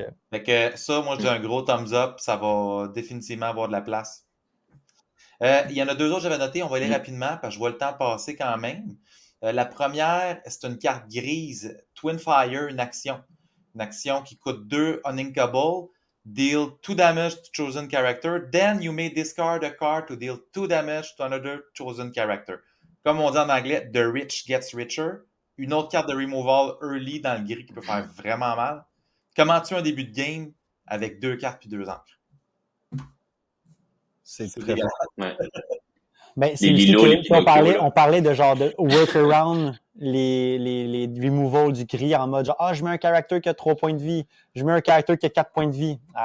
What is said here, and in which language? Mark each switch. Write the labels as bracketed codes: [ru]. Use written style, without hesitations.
[fr] Fait que ça, moi, je dis un gros thumbs up. Ça va définitivement avoir de la place. Il y en a 2 autres que j'avais noté. On va aller rapidement parce que je vois le temps passer quand même. La première, c'est une carte grise. Twin Fire, une action. Une action qui coûte 2 uninkable. [en] Deal 2 damage to chosen character. Then you may discard a card to deal 2 damage to another chosen character. [fr] Comme on dit en anglais, [en] the rich gets richer. [fr] Une autre carte de removal early dans le gris qui peut faire vraiment mal. Comment tuer un début de game avec 2 cartes puis 2 encres? C'est très bien. Ouais. Ben, c'est on parlait de genre de workaround les removals du gris en mode genre, je mets un character qui a 3 points de vie, je mets un character qui a 4 points de vie.